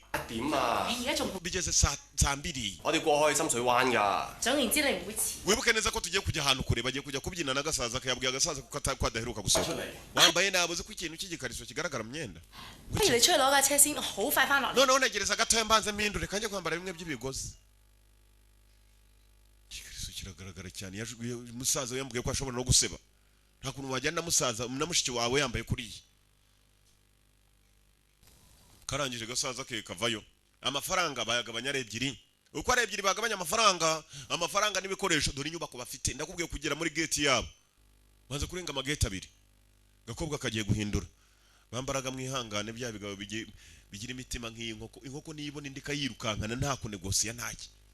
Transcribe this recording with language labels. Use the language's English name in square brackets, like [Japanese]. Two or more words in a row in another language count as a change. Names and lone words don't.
[Cantonese] 點啊？你而家仲 [Kinyarwanda] bigeze saa mbiri [Cantonese] 我哋過去深水灣㗎。總言之，你唔會遲。 [Kinyarwanda] wibuke neza ko tugiye kujya ahantu kure bagiye kujya kubyina n'agasaza akayabwiye agasaza ko adaheruka gusohoka [Cantonese] 出嚟。 [Kinyarwanda] wambaye nabuze ko ikintu cy'igikariso kigaragara mu myenda [Cantonese] 不如你出去攞架車先，我好快翻落嚟。 [Kinyarwanda] noneho negereza gatoya mbanze mpindure kanjye kwambara bimwe by'ibigozi igikariso kiragaragara cyane umusaza yambwiye ko ashobora no guseba nta kuntu wajyana na mushiki wawe yambaye kuriya karangije gasaza ke kavayo amafaranga bayagabanya ari ebyiri uko ari ebyiri bagabanya amafaranga n'ibikoresho dore inyubako bafite ndakubwiye kugera muri gate yabo banze kurenga amagate abiri gakobwa kagiye guhindura bambaraga mwihangane bya bigabo bigira imitima nk'iyi inkoko niyibona indi kayirukankana nta kunegosiya ntaki